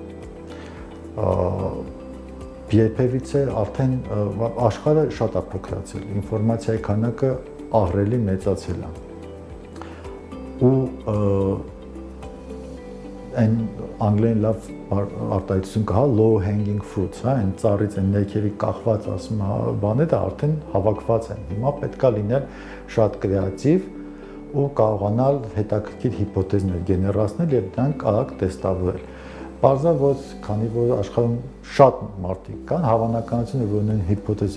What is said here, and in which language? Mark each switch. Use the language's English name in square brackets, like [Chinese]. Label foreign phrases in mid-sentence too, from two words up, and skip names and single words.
[Armenian] Երբևիցե արդեն աշխարհը շատ է փոքրացել, ինֆորմացիայի քանակը ահռելի մեծացել է։ Ու այն անգլերեն լավ արտահայտություն կա, [English] low hanging fruits, [Armenian] հա, այն ծառից այն ներքևի կախված ասում բաները արդեն հավաքված են։ Հիմա պետք է լինել շատ կրեատիվ ու կարողանալ հետաքրքիր հիպոթեզներ գեներացնել եւ դրանք արագ տեստավորել։ Պարզա որ քանի որ աշխարհում շատ մարդիկ կան, հավանականությունը որ նույն հիպոթեզը